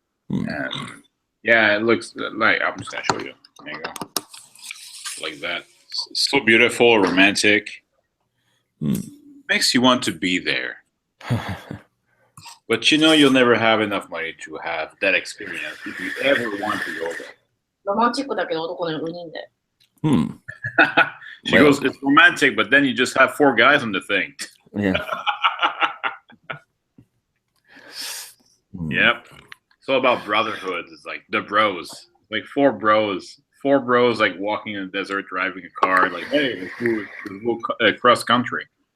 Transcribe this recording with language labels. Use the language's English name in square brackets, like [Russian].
[English] And yeah, it looks like I'm just gonna show you. There you go. Like that. It's so beautiful, romantic. Makes you want to be there. But you know you'll never have enough money to have that experience if you ever want to go there. [Japanese] ロマンチックだけど男の4人で。 [English] She goes, it's romantic, but then you just have 4 guys on the thing. Yeah. Yep. It's all about brotherhood. It's like the bros. Like 4 bros. 4 bros like walking in the desert, driving a car, like, hey, let's go cross country.